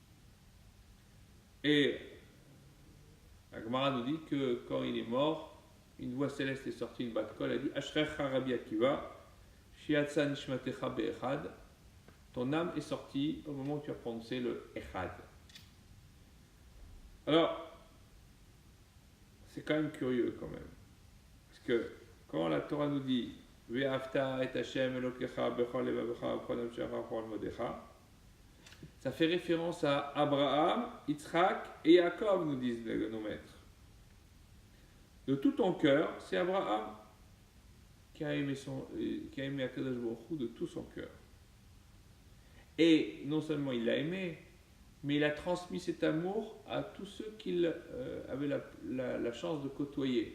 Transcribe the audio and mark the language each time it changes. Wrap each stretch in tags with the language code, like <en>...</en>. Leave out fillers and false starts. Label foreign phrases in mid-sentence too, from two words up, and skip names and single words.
<fr>Et la Gemara nous dit que quand il est mort, une voix céleste est sortie, une</fr> <he>בת קול,</he> <fr>elle dit,</fr> <he>אשריך רבי עקיבא, שיצאה נשמתך באחד,</he> <fr>ton âme est sortie au moment où tu as prononcé le Echad. Alors, c'est quand même curieux quand même. Parce que quand la Torah nous dit</fr> <he>ואהבת את השם אלוקיך בכל לבבך בכל נפשך בכל מאודך,</he> <fr>ça fait référence à Abraham, Yitzhak et Yaakov, nous disent nos maîtres. De tout ton cœur, c'est Abraham qui a aimé</fr> <he>הקדוש ברוך הוא</he> <fr>de tout son cœur. Et non seulement il l'a aimé, mais il a transmis cet amour à tous ceux qu'il avait la chance de côtoyer.</fr>